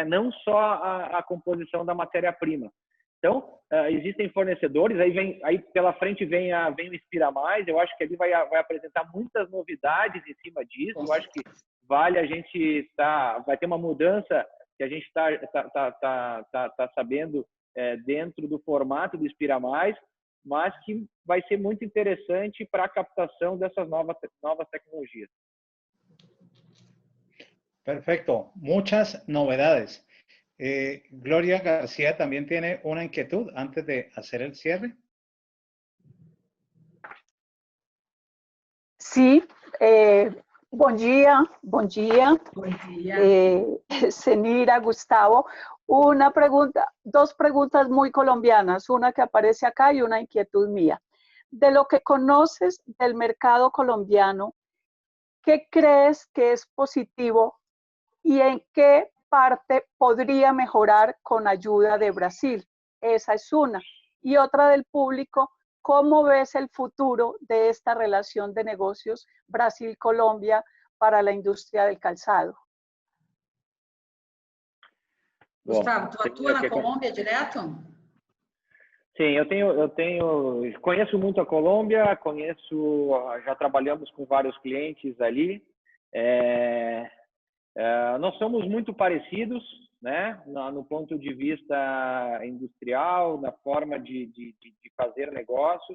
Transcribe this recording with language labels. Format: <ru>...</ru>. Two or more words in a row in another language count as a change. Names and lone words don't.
<pt>Não só a composição da matéria-prima. Então, existem fornecedores, aí pela frente vem o Inspira Mais, eu acho que ele vai apresentar muitas novidades em cima disso, eu acho que vale a gente vai ter uma mudança que a gente está sabendo dentro do formato do Inspira Mais, mas que vai ser muito interessante para a captação dessas novas tecnologias.</pt> <es>Perfecto, muchas novedades. Gloria García también tiene una inquietud antes de hacer el cierre. Sí,</es> <pt>bom dia. Bom dia.</pt> <es>Senira, Gustavo, dos preguntas muy colombianas, una que aparece acá y una inquietud mía. De lo que conoces del mercado colombiano, ¿qué crees que es positivo y en qué parte podría mejorar con ayuda de Brasil? Esa es una. Y otra del público, ¿cómo ves el futuro de esta relación de negocios Brasil-Colombia para la industria del calzado?</es> <pt>Gustavo, tu atua na Colômbia direto? Sim, conheço muito a Colômbia, já trabalhamos com vários clientes ali. Nós somos muito parecidos, né, no ponto de vista industrial, na forma de fazer negócios.</pt>